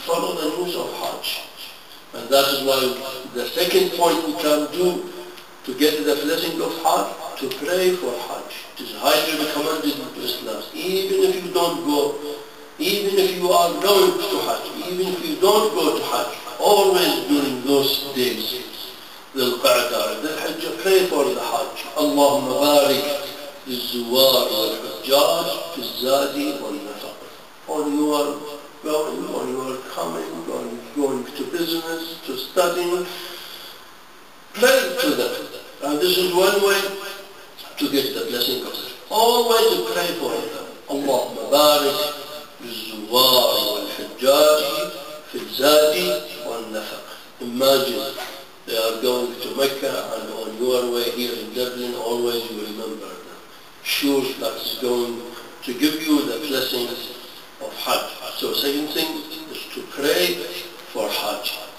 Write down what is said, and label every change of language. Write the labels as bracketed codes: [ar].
[en] Follow the news of Hajj. And that is why the second point we can do to get the blessing of Hajj, to pray for Hajj. It is highly recommended in Islam. Even if you don't go, even if you are going to Hajj, even if you don't go to Hajj, always during those days, the Qa'dah, the Hajj, pray for the Hajj. Allahumma barik [ar] للزوار والحجاج في الزاد والنفق. [en] When you are going, when you are coming, going to business, to studying, pray to them. And this is one way to get the blessing of it. Always pray for them. [ar] Allahumma barik للزوار والحجاج في الزاد والنفق. [en] Imagine they are going to Mecca, and on your way here in Dublin, always you remember them. Sure, that's going to give you the blessings of Hajj. So second thing is to pray for Hajj.